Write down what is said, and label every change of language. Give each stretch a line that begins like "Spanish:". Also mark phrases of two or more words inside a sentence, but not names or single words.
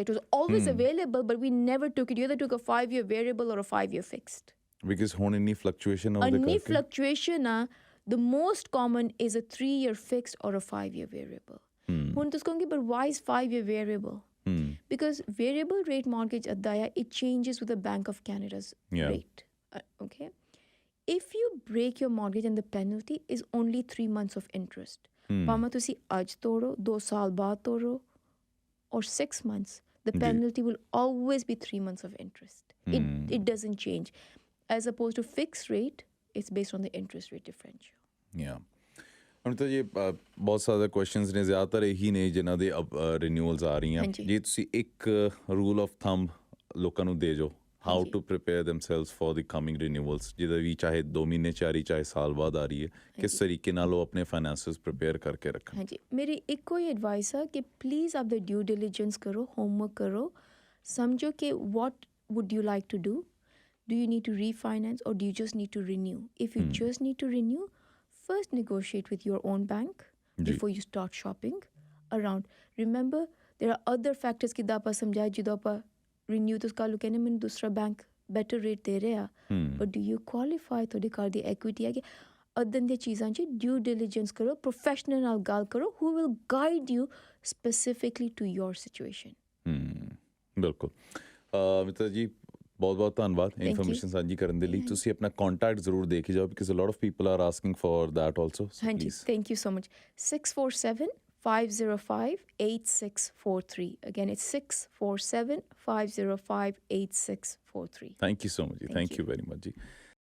English: It was always available, but we never took it. You either took a 5-year variable or a 5-year fixed. Because
Punjabi: ਹੁਣ ਇੰਨੀ
English: fluctuation of the any fluctuation, the most common is a 3-year fixed or a 5-year variable.
Punjabi: ਹੁਣ ਤੋ ਉਸਕੋ
English: but why is 5-year variable? Because variable rate mortgage adaya it changes with the Bank of Canada's rate. Okay, if you break your mortgage and the penalty is only 3 months of interest,
Punjabi: ਭਾਵੇਂ ਤੁਸੀਂ ਅੱਜ ਤੋੜੋ 2 ਸਾਲ ਬਾਅਦ ਤੋੜੋ
English: or 6 months, the penalty will always be 3 months of interest. It doesn't change. As opposed to fixed rate, it's based on the interest rate differential. Yeah.
Punjabi: ਹੁਣ ਤਾਂ ਜੀ ਬਹੁਤ ਸਾਰੇ ਕੁਐਸਚਨਸ ਨੇ ਜ਼ਿਆਦਾਤਰ ਇਹੀ ਨੇ ਜਿਨ੍ਹਾਂ ਦੇ ਰਿਨਿਊਅਲਸ ਆ ਰਹੀਆਂ ਜੇ ਤੁਸੀਂ ਇੱਕ
English: rule of thumb
Punjabi: ਲੋਕਾਂ ਨੂੰ ਦੇ ਜੋ
English: how to prepare themselves for the coming renewals
Punjabi: ਜਿਹਦਾ ਵੀ ਚਾਹੇ 2 ਮਹੀਨੇ 'ਚ ਆ ਰਹੀ ਚਾਹੇ ਸਾਲ ਬਾਅਦ ਆ ਰਹੀ ਹੈ ਕਿਸ ਤਰੀਕੇ ਨਾਲ ਉਹ ਆਪਣੇ
English: finances prepare
Punjabi: ਕਰਕੇ ਰੱਖਣ ਹਾਂਜੀ ਮੇਰੀ ਇੱਕੋ ਹੀ ਐਡਵਾਈਸ ਆ ਕਿ ਪਲੀਜ਼ ਆਪ ਦਾ
English: due diligence
Punjabi: ਕਰੋ ਹੋਮਵਰਕ ਕਰੋ ਸਮਝੋ ਕਿ
English: what would you like to do you need to refinance or do you just need to renew if you just need to renew first negotiate with your own bank before you start shopping around remember there are other factors
Punjabi: ਕਿ ਆਪਾਂ ਸਮਝਾਏ ਜਦੋਂ ਆਪਾਂ
English: renew
Hindi: तो उसका लोग कहने मैंने दूसरा बैंक
English: better rate
Hindi: दे रहे हैं
English: but do you qualify
Punjabi: ਤੁਹਾਡੇ ਘਰ ਦੀ
English: equity
Punjabi: ਹੈ ਕਿ ਅਦਨ ਦੀਆਂ ਚੀਜ਼ਾਂ 'ਚ
English: due diligence
Punjabi: ਕਰੋ professional ਨਾਲ ਗੱਲ ਕਰੋ
English: who will guide you specifically to your situation
Punjabi: ਬਿਲਕੁਲ ਮਿੱਤਰ ਜੀ ਬਹੁਤ ਬਹੁਤ ਧੰਨਵਾਦ ਇਨਫੋਰਮੇਸ਼ਨ ਸਾਂਝੀ ਕਰਨ ਦੇ ਲਈ ਤੁਸੀਂ ਆਪਣਾ ਕੰਟੈਕਟ ਜ਼ਰੂਰ ਦੇ ਕੇ ਜਾਓ
English: ਬਿਕਾਜ਼ a lot of people are asking for that also ਹਾਂਜੀ thank you so much 647-505-8643. Again, it's 647-505-8643. Thank you so much. Thank you very much.